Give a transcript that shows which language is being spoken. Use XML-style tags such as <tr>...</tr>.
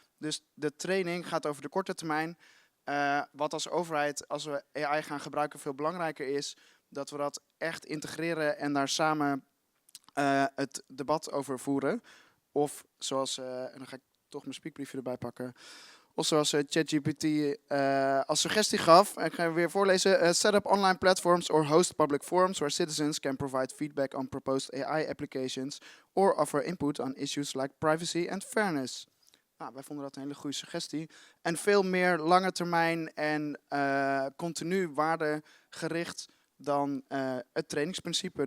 <nl>Dus de training gaat over de korte termijn. Wat als overheid, als we AI gaan gebruiken, veel belangrijker is, dat we dat echt integreren en daar samen het debat over voeren. Of zoals, en dan ga ik toch mijn speakbriefje erbij pakken. Of zoals ChatGPT als suggestie gaf, ik ga weer voorlezen.</nl> <en>Set up online platforms or host public forums where citizens can provide feedback on proposed AI applications or offer input on issues like privacy and fairness.</en> <nl>Nou, wij vonden dat een hele goede suggestie. En veel meer lange termijn en continu waardegericht dan het trainingsprincipe.</nl>